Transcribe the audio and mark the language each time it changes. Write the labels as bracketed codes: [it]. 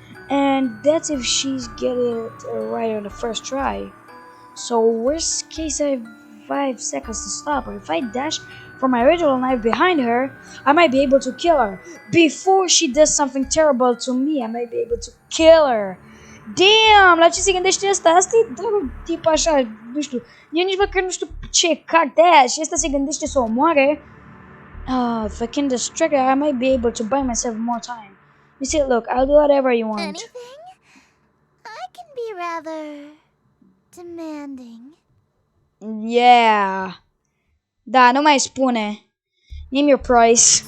[en] And that's if she get it right on the first try. So worst case, I have 5 seconds to stop her. If I dash for my ritual knife behind her, I might be able to kill her. Before she does something terrible to me, I might be able to kill her. [ro] Damn, la ce se gândește ăsta? Asta e doar un tip așa, nu știu. Eu nici măcar nu știu ce carte aia și ăsta se gândește să o omoare. [en] If I can distract her, I might be able to buy myself more time. You see, look, I'll do whatever you want. Anything? I can be rather demanding. Yeah. [ro] Da, nu mai spune. [en] Name your price.